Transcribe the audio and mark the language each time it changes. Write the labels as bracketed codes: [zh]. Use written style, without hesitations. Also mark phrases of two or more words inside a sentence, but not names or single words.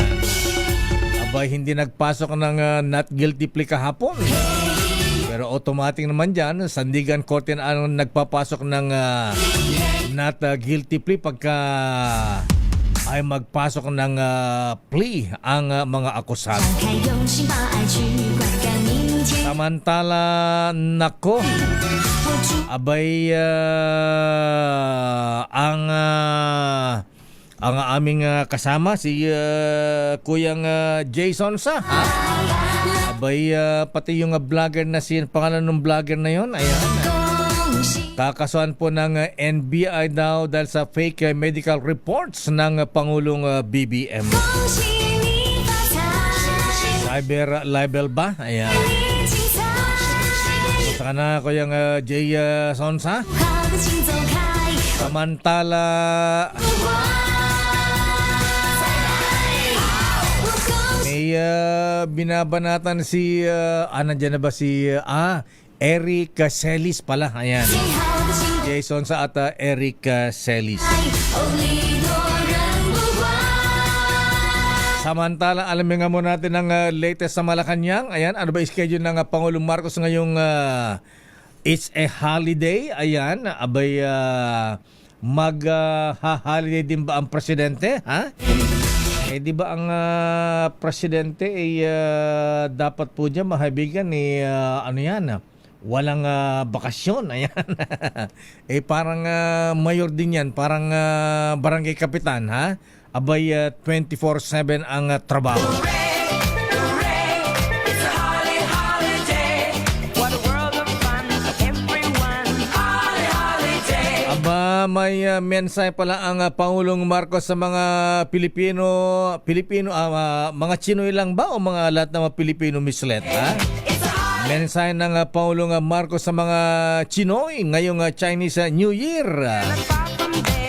[tl] Abay, hindi nagpasok ng [en] not guilty plea [tl] kahapon. Pero automatic naman dyan, Sandigan Korte na ang nagpapasok ng [en] not guilty plea [tl] pagka ay magpasok ng plea ang mga akusado. [zh] 张开用心把爱去灌溉明天。 [tl] Samantala, nako, [zh] 我祝 [tl] abay, ang aming kasama si Kuyang Jason Sa, ha? Abay, pati yung vlogger na pangalan ng vlogger na yon, ayan, [zh] 恭喜 [tl] kakasuhan po ng NBI daw dahil sa [en] fake medical reports [tl] ng Pangulong BBM. [zh] 恭喜你发财， [en] Cyber libel [tl] ba? Ayan. [zh] 你精彩， [tl] Saka na Kuyang Jay Sonsa. [zh] 好的请走开， [tl] Samantala, [zh] 不管再来，我恭喜 [tl] may binabanatan si, nandyan na ba si, Eric Celis pala. Ayan. [zh] 好的请 [tl] Jason sa at Eric Celis. [zh] 哦，礼多人不怪。 [tl] Samantala, alamin nga muna natin ang latest sa Malacanang. Ayan, ano ba schedule ng Pangulong Marcos ngayong [en] it's a holiday? [tl] Ayan, abay mag-holiday din ba ang presidente? Ha? Di ba ang presidente dapat po dyan mahabigan ano yan? Walang bakasyon. Ayan. Parang mayor din yan, parang barangay kapitan, ha? Abay 24/7 ang trabaho. [en] It's a holiday. What a world of fun for everyone. Holiday. [tl] Aba, may mensahe pala ang Pangulong Marcos sa mga Pilipino, mga Chinoy lang ba o mga lahat ng mga Pilipino mislet, ha? Mensahe ng Pangulong Marcos sa mga Chinoy ngayong Chinese New Year. [en] Far from there.